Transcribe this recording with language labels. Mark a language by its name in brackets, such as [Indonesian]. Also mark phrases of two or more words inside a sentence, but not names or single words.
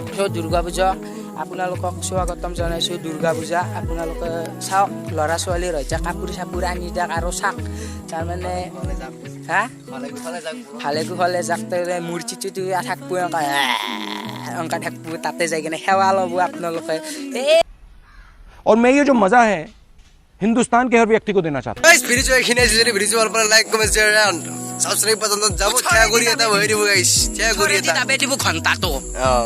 [Assamese] চ' দুৰ্গা পূজা আপোনালোকক স্বাগতম জনাইছোঁ দুৰ্গা পূজা। আপোনালোকে চাওক, ল'ৰা ছোৱালীৰ হৈছে কাপোৰ চাপোৰ আনি দিয়ক আৰু চাওক। তাৰমানে হা ভালে কুশলে যাক মূৰ্তিটো থাকিব এনেকা থাকিব, তাতে যাই কিনে সেৱা ল'ব আপোনালোকে। [Hindi] और मैं ये जो मजा है हिंदुस्तान के हर व्यक्ति को देना चाहता हूँ। [Assamese] গাইস ভিডিও এইখিনি আছিল, যদি ভিডিও ভাল পালে [English] like comment share and subscribe [Assamese] পৰ্যন্ত যাব, শেয়াৰ কৰি এটা হৈ দিব গাইস, শেয়াৰ কৰি এটা দিব ঘণ্টাটো।